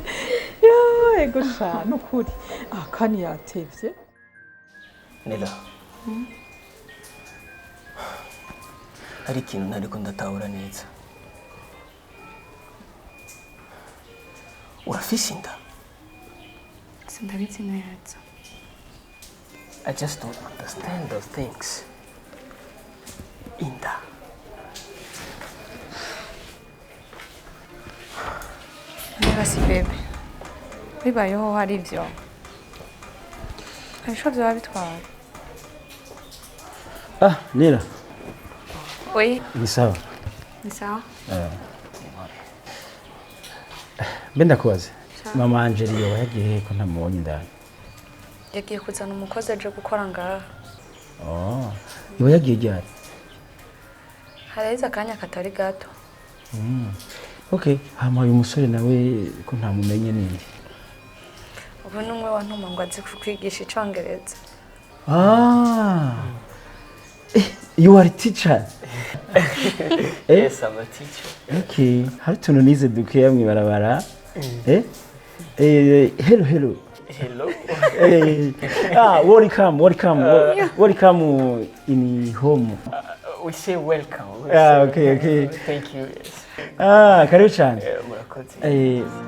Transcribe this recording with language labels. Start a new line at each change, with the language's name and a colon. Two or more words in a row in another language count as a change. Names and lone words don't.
Rundi: Ego cyane ukuri. Kane yatevye. Nela. Hari ikintu ntariko ndatahura neza. Urafise inda? Sindabizi neza.
English: I just don't understand those things.
Rundi: Inda. Niba si bebe. Bibayeho hari ibyo. Ariko byaba bitwara. Nela.
French: Oui.
Swahili: Ni sawa. Ni sawa?
Rundi: Benda kubaze. Mama Angeli yagiye ko ntamubonye ndani. Yagiye kuzana umukozi aje gukora ngaha. Iwe yagiye ryari? Haraheze akanya katari gato. Okay, hama uyu musore nawe ko ntamumenye ninde. Ubu numwe wantuma ngo azi kwigisha icongereza.
English: You are a teacher. Yes, I'm a teacher. Okay.
Rundi: Hari tuntu nize dukeya mwibarabara.
English: Hello. Hello. Welcome in home. We say welcome. Okay. Thank you. Yes.
Rundi: Karibu cyane. Murakoze.